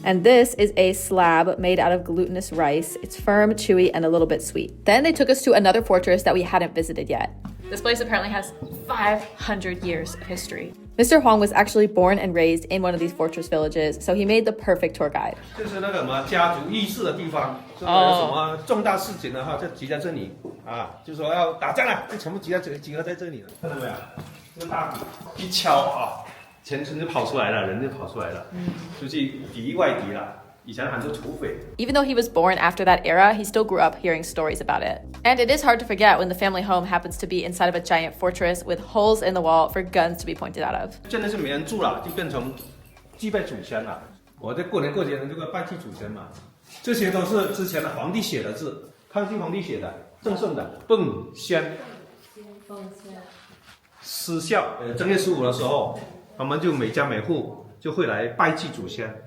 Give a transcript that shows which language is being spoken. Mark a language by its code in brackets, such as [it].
[en] And this is a slab made out of glutinous rice. It's firm, chewy, and a little bit sweet. Then they took us to another fortress that we hadn't visited yet. This place apparently has 500 years of history. Mr. Huang was actually born and raised in one of these fortress villages, so he made the perfect tour guide. [zh] 这是那个什么家族议事的地方，有什么重大事情的哈，就集在这里啊，就说要打仗了，就全部集合在这里了，看到没有？这个大鼓一敲啊，全村就跑出来了，人就跑出来了，出去敌外敌了。 [en] Even though he was born after that era, he still grew up hearing stories about it. And it is hard to forget when the family home happens to be inside of a giant fortress with holes in the wall for guns to be pointed out of. [zh] 真的是没人住了，就变成祭拜祖先了。我在过年过节的这个拜祭祖先嘛，这些都是之前的皇帝写的字，康熙皇帝写的，赠送的奉先。失孝，正月15的时候，他们就每家每户就会来拜祭祖先。